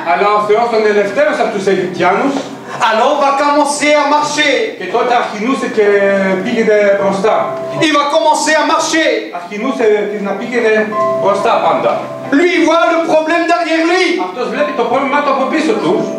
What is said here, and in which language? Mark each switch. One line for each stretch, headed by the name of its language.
Greek: Αλλά ο Θεός τον ελευθέρωσε από τους Αιγυπτιάνους.
French: Alors va commencer à marcher.
Greek: Και τότε αρχινούσε και πήγαινε μπροστά.
French: Il va commencer à marcher.
Greek: Αρχινούσε να πήγαινε μπροστά πάντα.
French: Lui, il voit le problème derrière lui.
Greek: Αυτός βλέπει το πρόβλημα του από πίσω του.